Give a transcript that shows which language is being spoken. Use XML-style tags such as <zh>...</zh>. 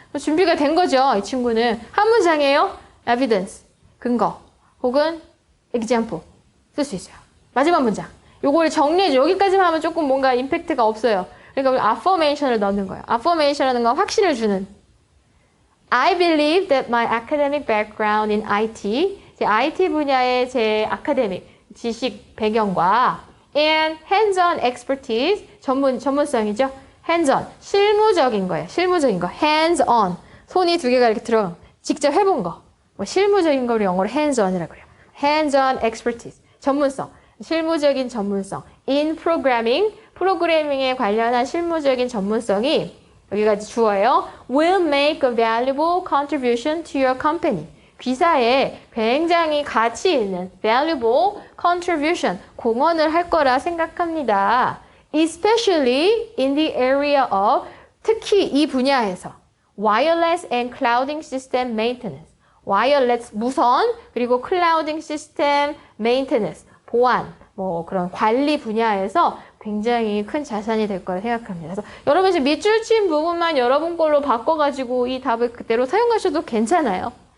<ko>준비가 된 거죠. 이 친구는 한 문장이에요. Evidence, 근거. 혹은 example 쓸 수 있어요. 마지막 문장. 요거를 정리해줘. 여기까지만 하면 조금 뭔가 임팩트가 없어요. 그러니까 우리 affirmation을 넣는 거예요. affirmation이라는 건 확신을 주는.</ko> <en>I believe that my academic background in IT,</en> <ko>제 IT 분야의 제 아카데믹 지식 배경과</ko> <en>and hands-on expertise,</en> <ko>전문성이죠. hands-on, 실무적인 거예요. 실무적인 거. hands-on, 손이 두 개가 이렇게 들어간 직접 해본 거. 뭐 실무적인 거를 영어로 hands-on이라고 그래요. hands-on expertise, 전문성, 실무적인 전문성. in programming, 프로그래밍에 관련한 실무적인 전문성이 여기까지 주어예요.</ko> <en>will make a valuable contribution to your company.</en> <ko>귀사에 굉장히 가치 있는</ko> <en>valuable contribution,</en> <ko>공헌을 할 거라 생각합니다.</ko> <en>especially in the area of,</en> <ko>특히 이 분야에서</ko> <en>wireless and clouding system maintenance.</en> <ko>wireless, 무선, 그리고 clouding system maintenance, 보안, 뭐 그런 관리 분야에서 굉장히 큰 자산이 될 거라 생각합니다. 그래서 여러분 지금 밑줄 친 부분만 여러분 걸로 바꿔가지고 이 답을 그대로 사용하셔도 괜찮아요.</ko>